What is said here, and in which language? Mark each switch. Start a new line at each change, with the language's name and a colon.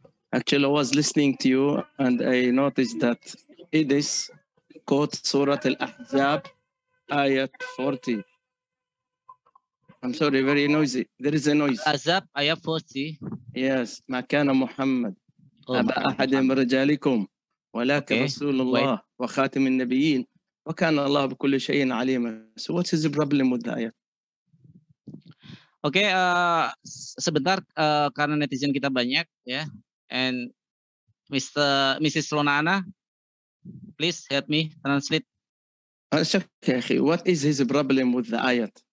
English: Actually, I was listening to you and I noticed that Idris quotes Surah Al-Ahzab, ayat 40. I'm sorry, very noisy. There is a noise. Ahzab, ayat 40.
Arabic: Yes, ما كان محمد أبا أحد من رجالكم ولكن رسول الله وخاتم النبيين وكان الله بكل شيء عليما.
English: So what is the problem with the ayat?
Indonesian: Oke, sebentar karena netizen kita banyak ya.
English: And Mrs. Ronana, please help me translate. Okay, what is his problem with the ayat?